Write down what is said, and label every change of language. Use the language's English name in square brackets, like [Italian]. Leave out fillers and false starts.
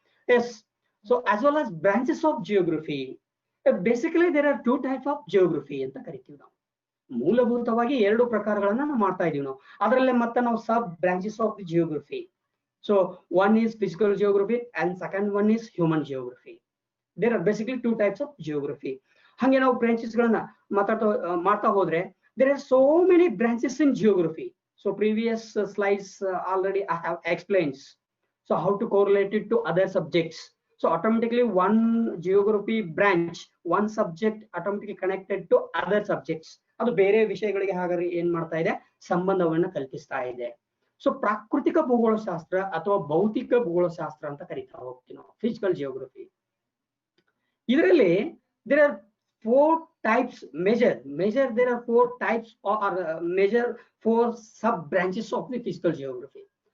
[English] Yes so as well as branches of geography. Basically there are 2 types of geography [Kannada] ಅಂತ ಕರಿತೀವಿ ನಾವು. ಮೂಲಭೂತವಾಗಿ 2 ಪ್ರಕಾರಗಳನ್ನ ನಾವು ಮಾಡ್ತಾ ಇದೀವಿ ನಾವು. ಅದರಲ್ಲೇ ಮತ್ತೆ ನಾವು [English] Sub branches of the geography. So one is physical geography and second one is human geography. There are basically 2 types of geography. [Kannada] ಹಂಗೆ ನಾವು ಬ್ರಾಂಚಸ್ ಗಳನ್ನ ಮಾಡ್ತಾ ಹೋದ್ರೆ [English] there are so many branches in geography. So previous slides already I have explained. So how to correlate it to other subjects. So automatically one geography branch, one subject automatically connected to other subjects. [Kannada] ಅದು ಬೇರೆ ವಿಷಯಗಳಿಗೆ ಹಾಗಾದ್ರೆ ಏನ್ ಮಾಡ್ತಾ ಇದೆ, ಸಂಬಂಧವನ್ನ ಕಲ್ಪಿಸ್ತಾ ಇದೆ. So ಪ್ರಾಕೃತಿಕ ಭೂಗೋಳಶಾಸ್ತ್ರ ಅಥವಾ ಭೌತಿಕ ಭೂಗೋಳಶಾಸ್ತ್ರ ಅಂತ ಕರಿತಾ ಹೋಗ್ತೀವಿ ನಾವು, ಫಿಸಿಕಲ್ ಜಿಯೋಗ್ರಫಿ. [English] ಇದರಲ್ಲಿ there are 4 types measure there are 4 types or measure 4 sub branches of the physical geography.